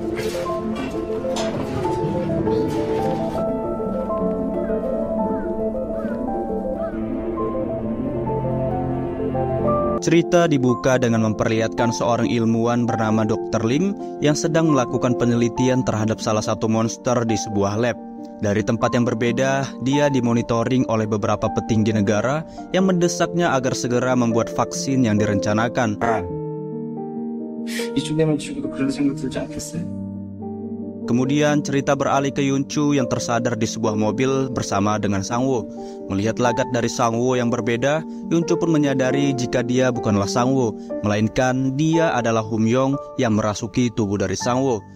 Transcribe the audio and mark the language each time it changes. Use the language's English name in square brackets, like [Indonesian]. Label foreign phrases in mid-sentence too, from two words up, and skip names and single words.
[Indonesian] Cerita dibuka dengan memperlihatkan seorang ilmuwan bernama Dr. Lim yang sedang melakukan penelitian terhadap salah satu monster di sebuah lab. Dari tempat yang berbeda, dia dimonitoring oleh beberapa petinggi negara yang mendesaknya agar segera membuat vaksin yang direncanakan. [Korean] 이쯤 되면 죽어도 그런 생각 들지 않겠어요? [Indonesian] Kemudian cerita beralih ke Yunchu yang tersadar di sebuah mobil bersama dengan Sangwoo. Melihat lagat dari Sangwoo yang berbeda, Yunchu pun menyadari jika dia bukanlah Sangwoo, melainkan dia adalah Humyong yang merasuki tubuh dari Sangwoo.